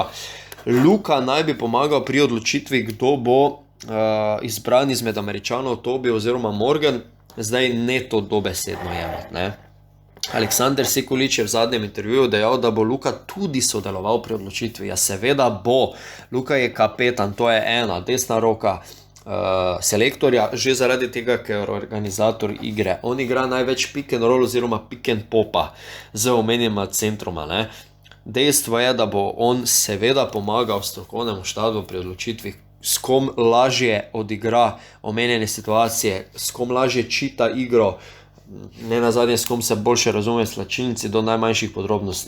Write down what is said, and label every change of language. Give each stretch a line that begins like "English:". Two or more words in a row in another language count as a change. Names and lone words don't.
Slovenian: Luka naj bi pomagal pri odločitvi, kdo bo izbran izmed Američanov, Tobi oziroma Morgan, zdaj ne to dobesedno jemati, ne. Aleksandar Sekulić je v zadnjem intervjuju dejal, da bo Luka tudi sodeloval pri odločitvi. Ja, seveda bo. Luka je kapetan, to je ena, desna roka selektorja, že zaradi tega, ker je organizator igre. On igra največ
English: pick and roll
Slovenian: oziroma
English: pick and popa
Slovenian: z omenjenima centroma, ne. Dejstvo je, da bo on seveda pomagal strokovnemu štabu pri odločitvi, s kom lažje odigra omenjene situacije, s kom lažje čita igro, ne nazadnje s kom se boljše razume slačilnici do najmanjših podrobnosti.